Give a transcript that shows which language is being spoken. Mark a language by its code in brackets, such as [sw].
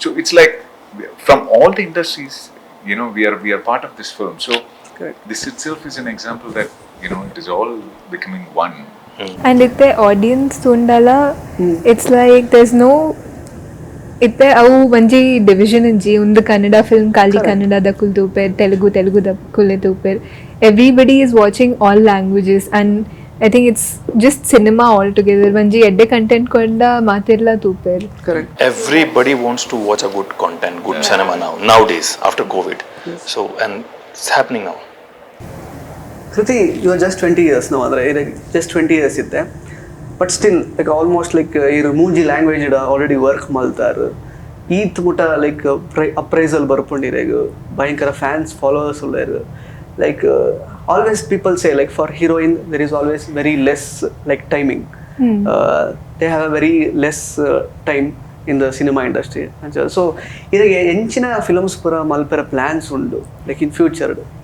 [en] So it's like from all the industries, we are part of this film. So this itself is an example that it is all becoming one. And if the audience [tcy] tundala, [en] it's like there's no [tcy] ಇತ್ತೆ ಅವು ಒಂಜಿ division ಇಜ್ಜಿ ಒಂದು Kannada film ಖಾಲಿ ಕನ್ನಡದ ಕುಲ್ ತೂಪೇರ್ ತೆಲುಗುದ ಕುಲ್ಲೆ ತೂಪೇರ್ [en] everybody is watching all languages and I think it's just cinema all together [tcy] ಒಂಜಿ ಎಡ್ಡೆ content ಕೊಂಡ ಮಾತಿರ್ಲ ತೂಪೇರ್. [en] Everybody wants to watch a good content, good cinema nowadays after COVID. So and it's happening now. Krithi, you are just 20 years now, [tcy] ಅಂದ್ರೆ [en] just 20 years [tcy] ಇತ್ತೆ. [en] but still like almost like [tcy] ಇರು ಮೂಂಜಿ [en] language already work [tcy] ಮಲ್ತಾರು ಈತ್ ಮುಟ [en] like appraisal [tcy] ಬರ್ಕೊಂಡಿರೇಗು ಭಯಂಕರ [en] fans followers [tcy] ಉಳ್ಳೇರು [en] like always people say like for heroine there is always very less like timing they have a very less time in the cinema industry so [tcy] ಇದಕ್ಕೆ ಎಂಚಿನ films ಪೂರ ಮಲ್ಪೆರ plants ಉಂಡು [en] Like in future.